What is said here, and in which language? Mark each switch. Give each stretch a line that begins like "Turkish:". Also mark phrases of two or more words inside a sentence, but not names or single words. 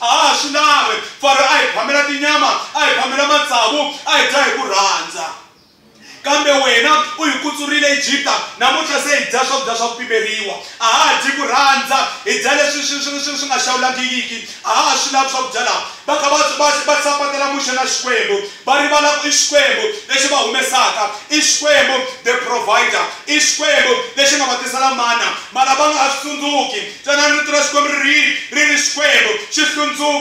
Tsonga: ha swi lavi Faro a hi phamela tinyama a hi phamela matsavu a hi dya hi ku rhandza kambe wena u hi kutsurile Ejipta namuntlha se hi dya swakudya swa ku pimeriwa a ha dyi ku rhandza hi dya leswi swi nga xawulangiki a ha swi lavi swakudya laha va kha va sapatela Muxe na Xikwembu va rivala ku i Xikwembu lexi va humesaka i Xikwembu
English: the provider
Tsonga: i Xikwembu lexi nga va tisela mana mara va nga ha swi tsundzuki tsanani rito ra Xikwembu ri ri Xikwembu xi hlundzuka